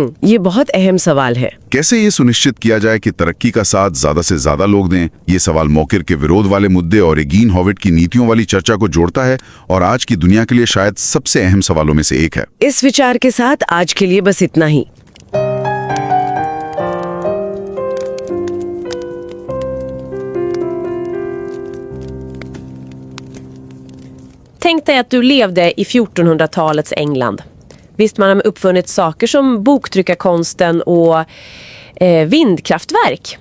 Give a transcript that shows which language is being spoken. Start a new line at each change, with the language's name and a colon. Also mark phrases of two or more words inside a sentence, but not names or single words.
Hindi: ये बहुत अहम सवाल है। कैसे ये सुनिश्चित किया जाए कि तरक्की का साथ ज्यादा से ज्यादा लोग दें? ये सवाल मौकिर के विरोध वाले मुद्दे और एगीन हॉविट की नीतियों वाली चर्चा को जोड़ता है और आज की दुनिया के लिए शायद सबसे अहम सवालों में से एक है। इस विचार के साथ आज के लिए बस इतना ही।
Swedish: Tänk dig att du levde i 1400-talets England. Visst, man har uppfunnit saker som boktryckarkonsten och vindkraftverk.